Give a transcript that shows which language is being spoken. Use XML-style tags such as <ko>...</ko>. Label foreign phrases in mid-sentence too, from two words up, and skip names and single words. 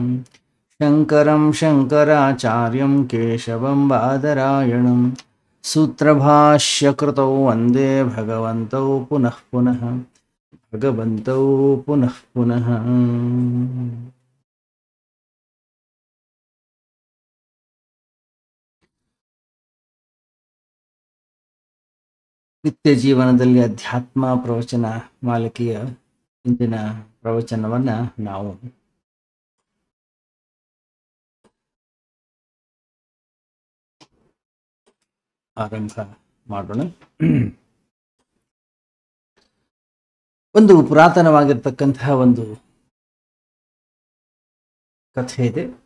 <sa>शङ्करं शङ्कराचार्यं केशवं बादरायणं सूत्रभाष्यकृतौ वन्दे भगवन्तौ पुनः पुनः भगवन्तौ पुनः पुनः।</sa> <kn>ನಿತ್ಯ ಜೀವನದಲ್ಲಿ ಅಧ್ಯಾತ್ಮ ಪ್ರವಚನ ಮಾಲಿಕೆಯ ಇಂದಿನ ಪ್ರವಚನವನ್ನು ನಾವು ಆರಂಭ ಮಾಡೋಣ. ಒಂದು ಪುರಾತನವಾಗಿರ್ತಕ್ಕಂತಹ ಒಂದು ಕಥೆ ಇದೆ.</kn>